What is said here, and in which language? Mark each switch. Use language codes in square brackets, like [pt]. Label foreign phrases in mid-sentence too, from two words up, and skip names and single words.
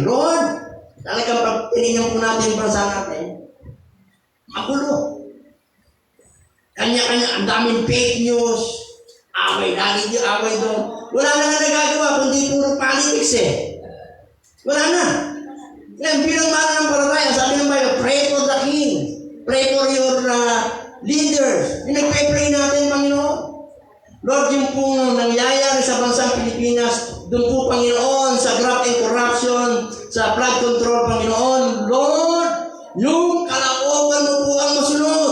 [tl] Lord, talagang pag tinignan po natin yung bansa natin, magulo. Kanya-kanya, ang daming [en] fake news, [tl] away lagi dito, away doon. Wala na nga nagagawa, kundi puro politics eh. Wala na. Ngayon, bilang mananampalataya, sabi ng Bible, [en] pray for the king. Pray for your leaders. [tl] Yung nagpe-pray natin, Panginoon. Lord, yung pong nangyayari sa bansang Pilipinas, doon po, Panginoon, sa [en] graft and corruption, [tl] sa [en] flood control, [tl] Panginoon, Lord, yung kalooban mo po ang masunod.